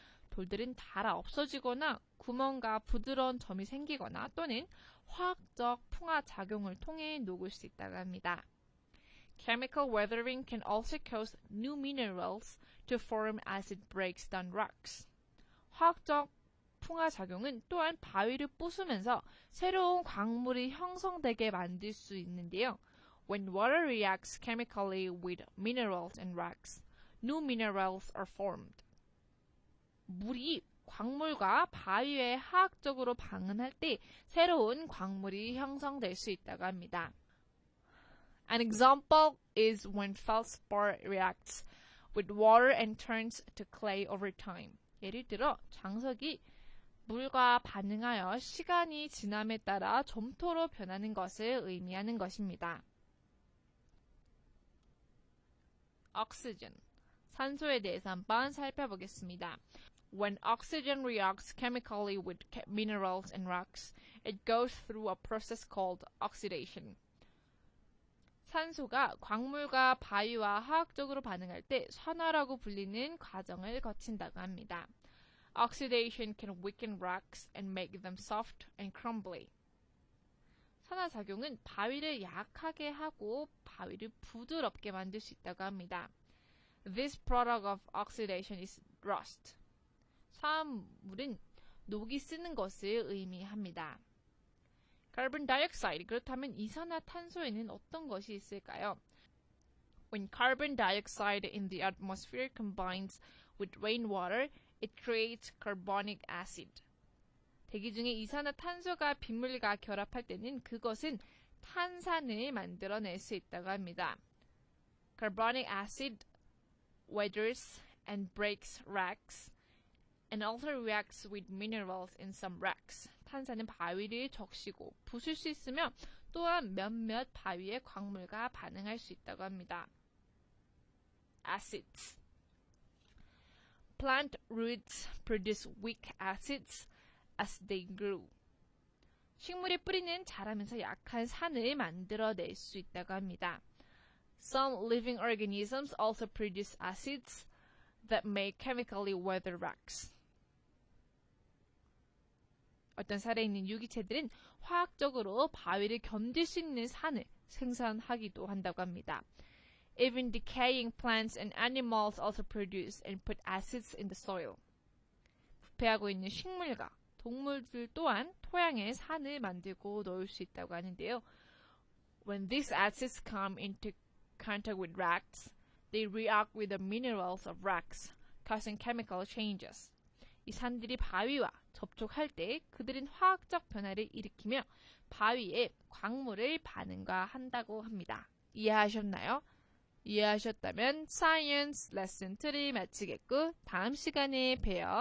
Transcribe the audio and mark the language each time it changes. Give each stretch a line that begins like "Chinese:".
Korean: 돌들은 닳아 없어지거나 구멍과 부드러운 점이 생기거나 또는 화학적 풍화 작용을 통해 녹을 수 있다고 합니다.
English: Chemical weathering can also cause new minerals to form as it breaks down rocks.
Korean: 화학적 풍화 작용은 또한 바위를 부수면서 새로운 광물이 형성되게 만들 수 있는데요.
English: When water reacts chemically with minerals and rocks, new minerals are formed.
Korean: 물이 광물과 바위에 화학적으로 반응할 때 새로운 광물이 형성될 수 있다고 합니다.
English: An example is when feldspar reacts with water and turns to clay over time.
Korean: 예를 들어 장석이 물과 반응하여 시간이 지남에 따라 점토로 변하는 것을 의미하는 것입니다. Oxygen, 산소에 대해서 한번 살펴보겠습니다.
English: When oxygen reacts chemically with minerals and rocks, it goes through a process called oxidation.
Korean: 산소가 광물과 바위와 화학적으로 반응할 때 산화라고 불리는 과정을 거친다고 합니다.
English: Oxidation can weaken rocks and make them soft and crumbly.
Korean: 산화작용은 바위를 약하게 하고 바위를 부드럽게 만들 수 있다고 합니다.
English: This product of oxidation is rust.
Korean: 화합물은 녹이 쓰는 것을 의미합니다. Carbon dioxide, 그렇다면 이산화탄소에는 어떤 것이 있을까요?
English: When carbon dioxide in the atmosphere combines with rainwater, it creates carbonic acid.
Korean: 대기 중에 이산화탄소가 빗물과 결합할 때는 그것은 탄산을 만들어낼 수 있다고 합니다.
English: Carbonic acid weathers and breaks rocks and also reacts with minerals in some rocks.
Korean: 탄산은 바위를 적시고 부술 수 있으며 또한 몇몇 바위의 광물과 반응할 수 있다고 합니다.
English: Acids. Plant roots produce weak acids as they grow.
Korean: 식물의 뿌리는 자라면서 약한 산을 만들어낼 수 있다고 합니다.
English: Some living organisms also produce acids that may chemically weather rocks.
Korean: 어떤 살에 있는 유기체들은 화학적으로 바위를 견딜 수 있는 산을 생산하기도 한다고 합니다.
English: Even decaying plants and animals also produce and put acids in the soil.
Korean: 부패하고 있는 식물과 동물들 또한 토양에 산을 만들고 넣을 수 있다고 하는데요.
English: When these acids come into contact with rocks, they react with the minerals of rocks, causing chemical changes.
Korean: 이 산들이 바위와 접촉할 때 그들은 화학적 변화를 일으키며 바위에 광물을 반응한다고 합니다. 이해하셨나요? 이해하셨다면 Science Lesson 2를 마치겠고 다음 시간에 봬요.